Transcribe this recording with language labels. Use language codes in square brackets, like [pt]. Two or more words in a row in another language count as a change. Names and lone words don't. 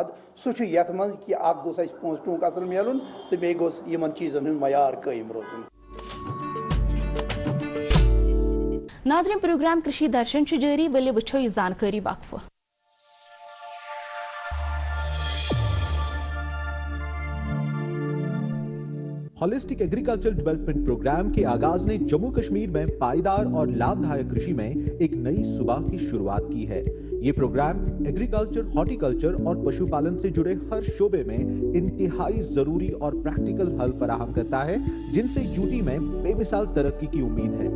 [ks] سُہ چھُ یَتھ منٛز کہِ اکھ گوٚژھ اَسہِ پونٛسہٕ ٹوٗنٛک اَصٕل میلُن تہٕ بیٚیہِ گوٚژھ یِمن چیٖزن ہُنٛد معیار قٲیِم روزُن. ناظرین, پروگرام کرشی درشن چھُ جٲری, ؤلِو وٕچھو یہِ زانکٲری وقفہٕ. [ur] ہالسٹک ایگریکلچر ڈیولپمنٹ پروگرام کے آغاز نے جموں کشمیر میں پائیدار اور لابھدایک کرشی میں ایک نئی صبح کی شروعات کی ہے. یہ پروگرام ایگریکلچر, ہارٹیکلچر اور پشو پالن سے جڑے ہر شعبے میں انتہائی ضروری اور پریکٹیکل حل فراہم کرتا ہے, جن سے یوٹی میں بے مثال ترقی کی امید ہے.